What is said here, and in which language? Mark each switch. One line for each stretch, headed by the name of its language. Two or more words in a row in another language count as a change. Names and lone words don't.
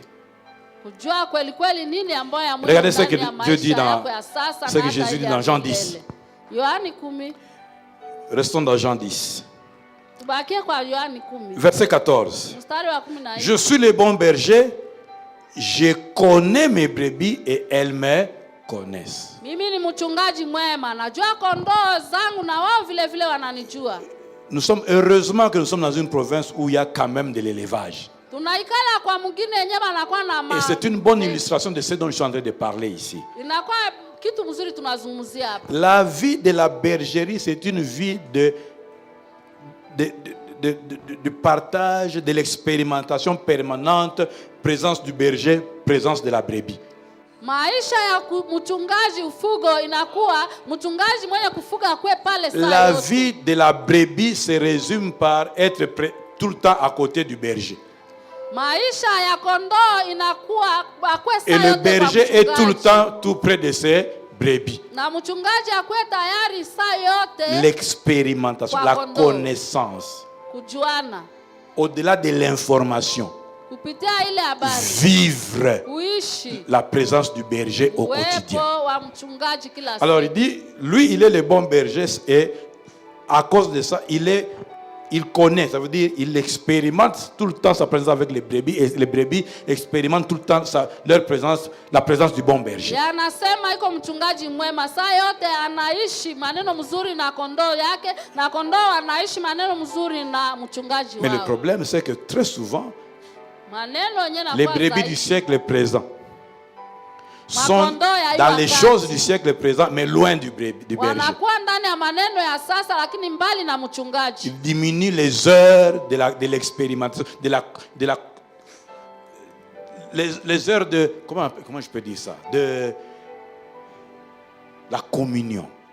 Swahili: Kujua kweli kweli nini ambayo ya Mungu
French: Regardez ce
Swahili: ndani
French: que
Swahili: ya
French: Dieu dit
Swahili: maisha
French: dans-
Swahili: yako ya sasa
French: ce
Swahili: na
French: que
Swahili: hata
French: Jésus
Swahili: ile
French: dit
Swahili: ya
French: dans Jean
Swahili: milele. 10. Yohani 10.
French: Restons dans Jean 10,
Swahili: Tubakie kwa Yohani 10.
French: verset 14.
Swahili: Mstari wa 14.
French: Je suis le bon berger, je connais mes brebis et elles me connaissent.
Swahili: Mimi ni mchungaji mwema, najua kondoo zangu na wao vile vile wananijua.
French: Heureusement que nous sommes dans une province où il y a quand même de l'élevage.
Swahili: Tunaikala kwa mwingine yenyewe anakuwa na
French: Et c'est une bonne illustration de ce dont je suis en train de parler ici.
Swahili: Inakuwa kitu mzuri tunazungumzia hapa.
French: La vie de la bergerie, c'est une vie de partage, de l'expérimentation permanente, présence du berger, présence de la brebis.
Swahili: Maisha ya mchungaji ufugo inakuwa mchungaji mwenye kufuga kwe pale saa
French: La
Swahili: yote.
French: vie de la brebis se résume par être tout le temps à côté du berger.
Swahili: Maisha ya kondoo inakuwa akwe saa
French: Et le
Swahili: yote
French: berger
Swahili: kwa
French: est tout le
Swahili: mchungaji.
French: temps tout près de ses brebis.
Swahili: Na mchungaji akwe tayari saa yote
French: L'expérimentation, la connaissance,
Swahili: kujuana
French: au-delà de l'information,
Swahili: kupitia ile habari,
French: vivre
Swahili: kuishi
French: la présence du berger au quotidien.
Swahili: uwepo wa mchungaji kila
French: Alors il
Swahili: siku.
French: dit, lui il est le bon berger et à cause de ça, il est il connaît, ça veut dire il expérimente tout le temps sa présence avec les brebis et les brebis expérimentent tout le temps leur présence, la présence du bon berger.
Swahili: Anasema iko mchungaji mwema, saa yote anaishi maneno mzuri na kondoo yake, na kondoo anaishi maneno mzuri na mchungaji wao.
French: Mais le problème c'est que très souvent les brebis du siècle présent sont dans les choses du siècle présent, mais loin du berger. Ils diminuent les heures de l'expérimentation, les heures de, comment je peux dire ça, de la communion.